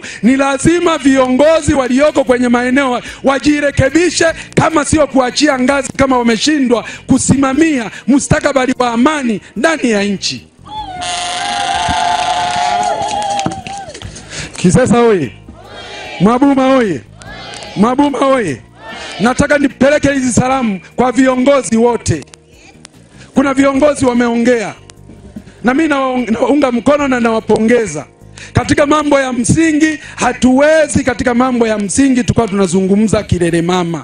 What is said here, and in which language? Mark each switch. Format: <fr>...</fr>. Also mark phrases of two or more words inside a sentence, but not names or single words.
<sw>Ni lazima viongozi walioko kwenye maeneo wajirekebishe, kama sio kuachia ngazi kama wameshindwa kusimamia mustakabali wa amani ndani ya nchi. Kisesa oye! Mwabuma oye! Mwabuma oye! Nataka nipeleke hizi salamu kwa viongozi wote. Kuna viongozi wameongea na mimi naunga mkono na nawapongeza. Katika mambo ya msingi hatuwezi, katika mambo ya msingi tukao tunazungumza kilele mama.</sw>